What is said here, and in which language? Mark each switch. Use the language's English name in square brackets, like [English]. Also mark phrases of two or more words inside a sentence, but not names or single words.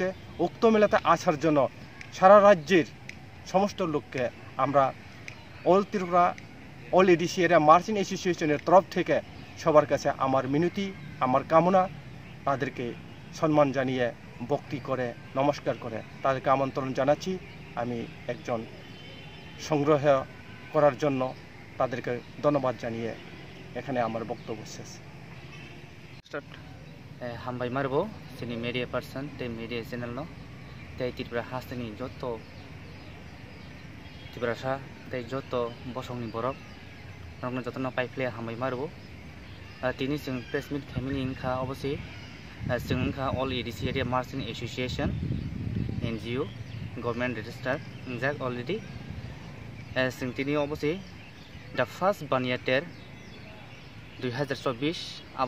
[Bangla] উক্ত মেলাতে আসার জন্য সারা রাজ্যের সমস্ত লোককে আমরা অল ত্রিপুরা অল এডিসি এরিয়া মার্চেন্ট অ্যাসোসিয়েশনের তরফ থেকে সবার কাছে আমার মিনতি, আমার কামনা, তাদেরকে সম্মান জানিয়ে ভক্তি করে নমস্কার করে তাদেরকে আমন্ত্রণ জানাচ্ছি। আমি একজন সংগ্রহ করার জন্য তাদেরকে ধন্যবাদ জানিয়ে এখানে আমার বক্তব্য শেষ। [Kok Borok] হামবাই মারবো जोंनि मिडिया पार्सन ते मिडिया चैनल नो ते त्रिपुरा हास्तिनि जत त्रिपुरासा ते जत बसंनि बरक नगन जतन पाइफ्ले हामबाय मारबो तिनि जों प्रेस मिट खामिनि इनखा अबसे जों इनखा अल एडिसि एरिया मार्चेन्ट एसोसिएशन [English] NGO government registrar [Kok Borok] इंजाक अलरेडी जों तिनि अबसे [English] the first [Kok Borok] बानिया तेर 2024 आबो